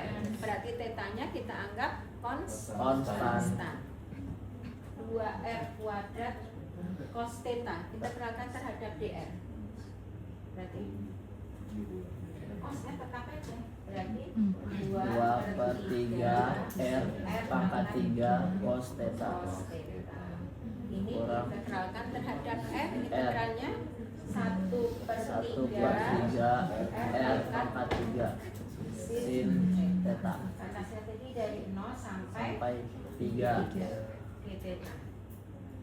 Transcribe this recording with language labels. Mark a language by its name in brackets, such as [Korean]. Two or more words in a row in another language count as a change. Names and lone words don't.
[Indonesian] Berarti tetanya kita anggap konstan. 2R kuadrat cos theta integralkan terhadap dr. Berarti cosnya tetap aja. Berarti 2/3 R pangkat 3 cos theta. cos theta. Ini Kurang. integralkan terhadap R, integralnya 1/3 R pangkat 3 sin theta. Batasnya tadi dari 0 sampai 3. d theta.